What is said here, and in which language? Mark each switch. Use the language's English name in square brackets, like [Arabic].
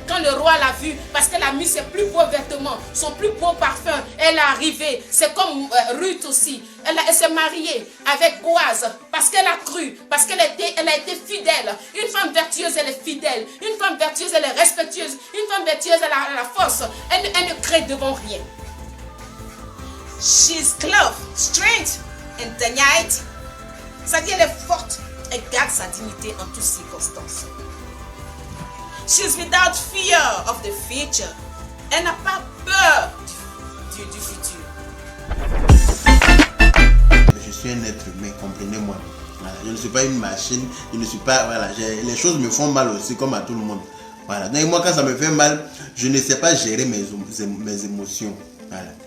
[French] Quand le roi l'a vue, parce qu'elle a mis ses plus beaux vêtements, son plus beau parfum, elle est arrivée. C'est comme Ruth aussi. Elle s'est mariée avec Boaz parce qu'elle a cru, parce qu'elle a été fidèle. Une femme vertueuse, elle est fidèle. Une femme vertueuse, elle est respectueuse. Une femme vertueuse, elle a la force. Elle ne crée devant rien. [English] She's clothed, strength and dignity. [French] Ça dit, elle est forte. Elle garde sa dignité en toutes circonstances. [English] She's without fear of the future. [French] Elle n'a pas peur du futur. Je suis un être humain, comprenez-moi. Voilà. Je ne suis pas une machine, je ne suis pas... Voilà, les choses me font mal aussi, comme à tout le monde. Voilà. Donc moi, quand ça me fait mal, je ne sais pas gérer mes émotions. Voilà.